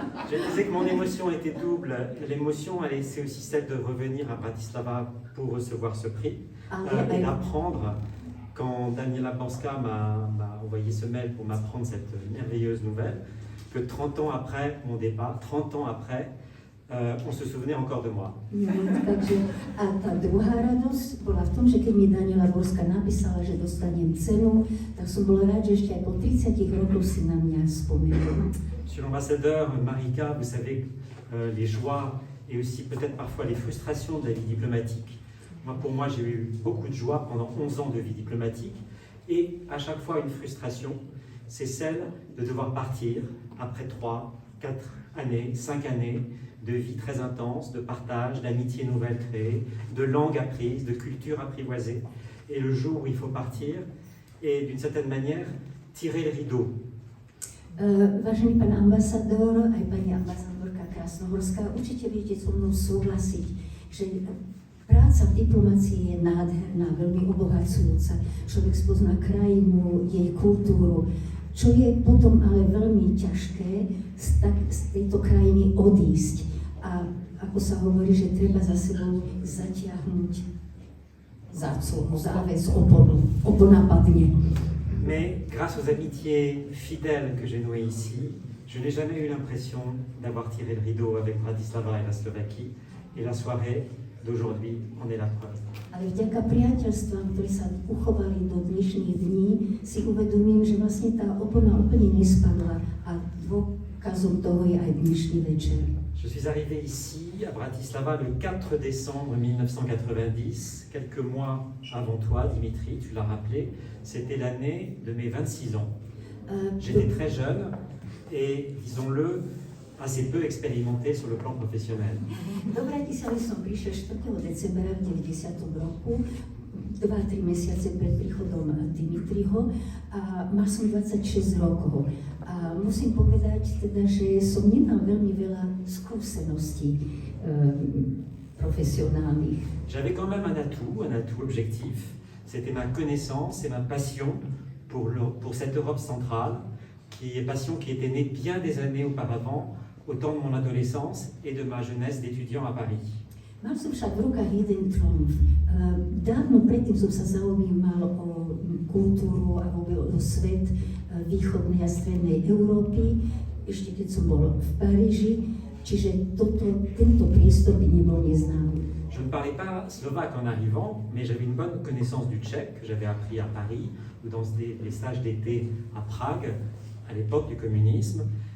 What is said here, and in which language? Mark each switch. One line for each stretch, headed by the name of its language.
French: Je disais que mon émotion était double. L'émotion, c'est aussi celle de revenir à Bratislava pour recevoir ce prix et d'apprendre. Quand Daniela Banska m'a envoyé ce mail pour m'apprendre cette merveilleuse nouvelle, que 30 ans après mon départ, 30 ans après, on se souvenait encore de moi.
Slovak: Takže a tá druhá radosť bola v tom, že keď mi Daniela Borska napísala, že dostanem cenu, tak som bol rád, že ešte aj po 30 rokoch si na mňa spomenul.
French: Monsieur l'ambassadeur, Marika, vous savez les joies et aussi peut-être parfois les frustrations de la vie diplomatique. Pour moi, j'ai eu beaucoup de joie pendant 11 ans de vie diplomatique et à chaque fois une frustration, c'est celle de devoir partir après 3, 4 années, 5 années de vie très intense, de partage, d'amitié nouvelle créée, de langue apprise, de culture apprivoisée. Et le jour où il faut partir, et d'une certaine manière, tirer le rideau.
Slovak: Vážený pán ambasador, aj pani ambasadorka Krásnohorská, určite budete so mnou súhlasiť, že práca v diplomácii je nádherná, veľmi obohacujúca. Človek spozná krajinu, jej kultúru, čo je potom ale veľmi ťažké z tejto krajiny odísť. A ako sa hovorí, že treba za sebou zatiahnuť záclonu, záväz, opona padne.
French: Mais grâce aux amitiés fidèles que j'ai nouées ici, je n'ai jamais eu l'impression d'avoir tiré le rideau avec Bratislava et la Slovaquie. Et la soirée d'aujourd'hui en est la preuve.
Slovak: Ale vďaka priateľstvám, ktoré sa uchovali do dnešných dní, si uvedomím, že vlastne tá opona úplne nespadla a dôkazom toho je aj dnešný večer.
French: Je suis arrivé ici, à Bratislava, le 4 décembre 1990, quelques mois avant toi, Dimitri, tu l'as rappelé. C'était l'année de mes 26 ans. J'étais très jeune et, disons-le, assez peu expérimenté sur le plan professionnel.
Slovak: Do Bratislavy som prišiel 4. decembra v 90. roku, 2-3 mesiace pred príchodom Dimitriho a mal som 26 rokov. A musím povedať teda, že som nemal veľmi veľa skúseností
French: professionnelles. J'avais quand même un atout objectif, c'était ma connaissance et ma passion pour cette Europe centrale, passion qui était née bien des années auparavant, au temps de mon adolescence et de ma jeunesse d'étudiant à Paris.
Slovak: Mal som však v rukách jeden trumf. Dávno predtým som sa zaujímal o kultúru a vôbec o svet východnej a strednej Európy, ešte keď som bol v Paríži, čiže tento priestor by nebol neznámy.
French: Je ne parlais pas slovaque en arrivant, mais j'avais une bonne connaissance du tchèque que j'avais appris à Paris ou dans les stages d'été à Prague, à l'époque du communisme.